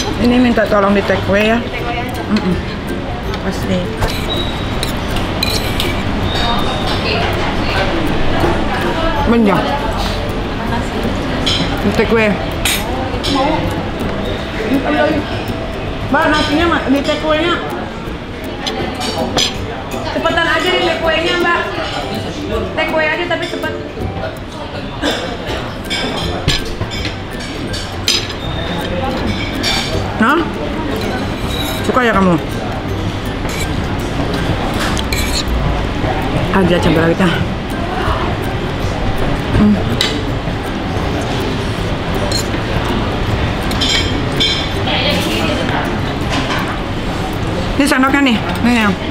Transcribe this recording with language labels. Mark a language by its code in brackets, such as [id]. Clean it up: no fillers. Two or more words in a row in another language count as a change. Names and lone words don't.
[id] Ini minta tolong di [en] take away [id] ya. Di [en] take away [id] aja. Pasti. Banyak. Di [en] take away. [id] Mbak, nasinya di [en] take away- [id] nya. Cepetan aja di [en] take away- [id] nya, Mbak. [en] Take away [id] aja tapi cepet. Nah, suka ya kamu? Ada cabai rawitnya. Ini sendoknya nih, nih ya.